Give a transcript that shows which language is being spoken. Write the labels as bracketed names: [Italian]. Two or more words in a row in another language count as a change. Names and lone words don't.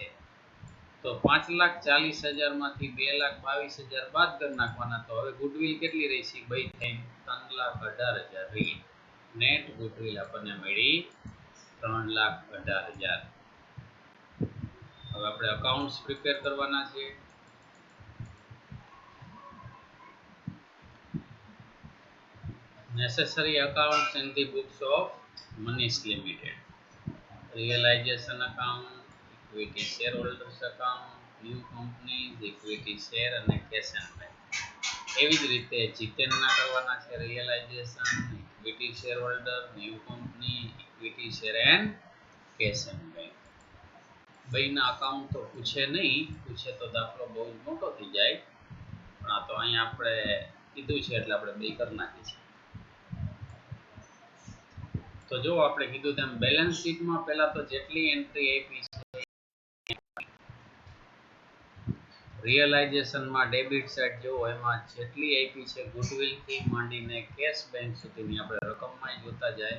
[Gujarati] તો 5,40,000 માંથી 2,22,000 બાદ કરી નાખવાના. તો હવે ગુડવિલ કેટલી રહી છે બે થઈને 3,18,000 રહી. [English] net goodwill [Gujarati] આપણને મળી 3,18,000. હવે આપણે [English] accounts prepare [Gujarati] કરવાના છે. [English] necessary accounts in the books of Manish Limited. Realization account, equity shareholders account, new companies, equity share અને cash and bank. [Gujarati] એવી જ રીતે જીતેનના કરવાના છે [English] realization, equity shareholder, new company, equity share and cash and bank. [Gujarati] બેયના અકાઉન્ટ તો પૂછે નહીં. પૂછે તો દાખલો બહુ જ મોટો થઈ જાય. પણ આ તો અહીંયા આપણે કીધું છે એટલે આપણે બે કરી નાખીએ છીએ. તો જો આપણે કીધું તેમ બેલેન્સ શીટમાં પહેલા તો જેટલી એન્ટ્રી આપી છે રિયલાઇઝેશનમાં [English] debit side [Gujarati] જો એમાં જેટલી આપી છે ગુડવિલ થી માંડીને [English] cash bank [Gujarati] સુધીની આપણે રકમમાં જોતા જાય.